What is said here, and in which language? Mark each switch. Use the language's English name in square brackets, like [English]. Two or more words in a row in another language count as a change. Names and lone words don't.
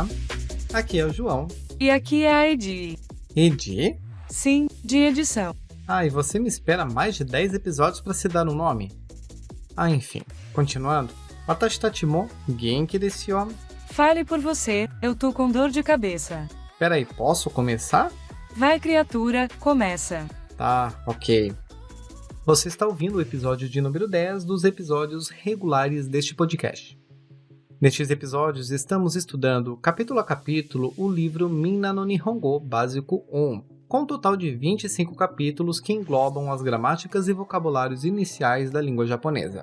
[Portuguese] Aqui é o João. E aqui é a Edi. Edi? Sim, de edição. E você me espera mais de 10 episódios para se dar um nome? Enfim, continuando. [Japanese] 私たちも元気ですよ. [Portuguese] Fale por você, eu tô com dor de cabeça. Peraí, posso começar? Vai, criatura, começa. Tá, ok. Você está ouvindo o episódio de número 10 dos episódios regulares deste podcast. Nestes episódios, estamos estudando, capítulo a capítulo, o livro Minna no Nihongo Básico 1, com um total de 25 capítulos que englobam as gramáticas e vocabulários iniciais da língua japonesa.